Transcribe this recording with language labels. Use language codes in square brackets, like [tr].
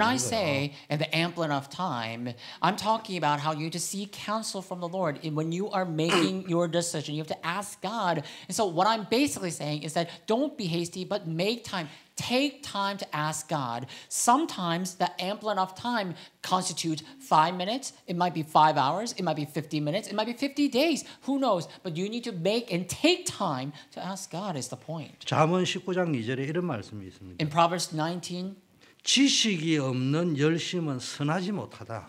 [en] When [ko] 거예요. [en] say at the ample enough time, I'm talking about how you to seek counsel from the Lord. And when you are making your decision, you have to ask God. And so what I'm basically saying is that don't be hasty, but make time. Take time to ask God. Sometimes the ample enough time constitutes 5 minutes. It might be 5 hours. It might be 50 minutes. It might be 50 days. Who knows? But you need to make and take time to ask God is the point. [ko] 잠언 19장 2절에 이런 말씀이 있습니다. [en] In Proverbs 19, [ko] 지식이 없는 열심은 선하지 못하다.